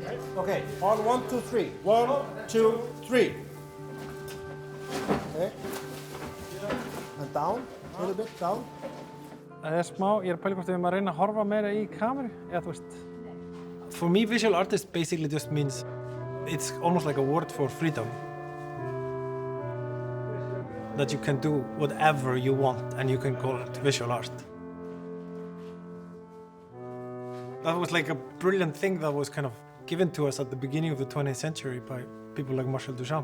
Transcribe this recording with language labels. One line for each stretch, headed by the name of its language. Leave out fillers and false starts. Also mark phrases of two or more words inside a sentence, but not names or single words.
English: Okay, on 1, 2, 3. 1, 2, 3. Okay. And down, a little bit, down.
Icelandic: Það er smá, ég pæli hvort við erum að reyna að horfa meira í kameru, eða þú veist.
English: For me, visual artist basically just means it's almost like a word for freedom. That you can do whatever you want and you can call it visual art. That was like a brilliant thing that was kind of given to us at the beginning of the 20th century by people like Marcel Duchamp.